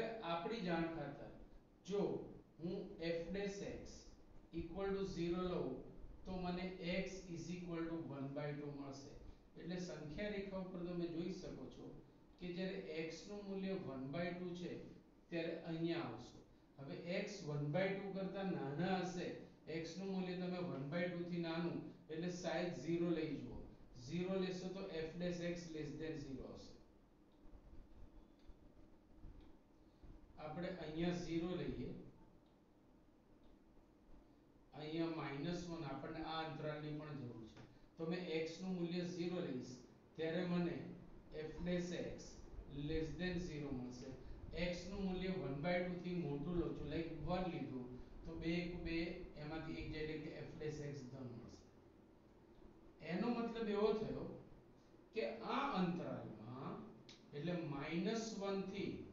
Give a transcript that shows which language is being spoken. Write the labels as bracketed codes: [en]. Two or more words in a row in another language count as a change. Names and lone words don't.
[gu] આપણી જાણ ખાતર જો હું [en] f dash x [gu] 0 લઉં તો મને x 1/2 મળશે એટલે સંખ્યા રેખા ઉપર તમે જોઈ શકો છો કે જ્યારે x નું મૂલ્ય 1/2 છે ત્યારે અહીંયા આવશો હવે x 1/2 કરતા નાના હશે x નું મૂલ્ય તમે 1/2 થી નાનું એટલે સાઈઝ 0 લઈ જુઓ 0 લેશો તો [en] f dash x less than 0 [gu] હશે આપણે અહીંયા 0 લઈએ અહીંયા -1 આપણને આ અંતરાલની પણ જરૂર છે તો મેં x નું મૂલ્ય 0 લઈશ ત્યારે મને [en] f dash x less than 0 [gu] મળશે x નું મૂલ્ય 1/2 થી મોટું લો છું લાઈક 1 લીધું તો 2 2 એમાંથી એક જાય એટલે કે [en] f dash x [gu] ધન મળશે એનો મતલબ એવો થયો કે આ અંતરાલમાં એટલે -1 થી